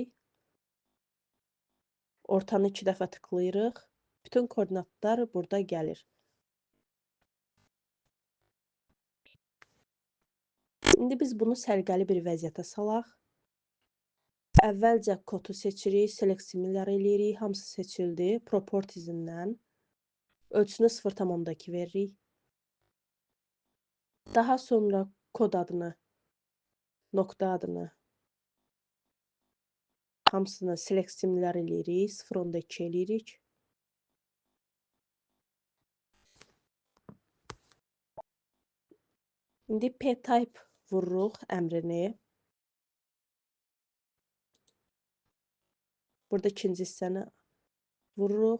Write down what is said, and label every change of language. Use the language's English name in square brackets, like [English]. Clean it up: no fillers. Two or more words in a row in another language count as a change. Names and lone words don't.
[Azerbaijani] Ortanı 2 dəfə tıklayırıq. Bütün koordinatlar burada gəlir. İndi biz bunu səliqəli bir vəziyyətə salaq. Əvvəlcə kodu seçirik, [English] select similar [Azerbaijani] eləyirik. Hamısı seçildi. Properties-indən ölçüsünü 0,2 veririk. Daha sonra kod adını, nöqtə adını hamısını [English] select similar [Azerbaijani] eləyirik. 0,2 eləyirik. İndi p-type vururuq əmrini. Burada ikinci hissəni vururuq.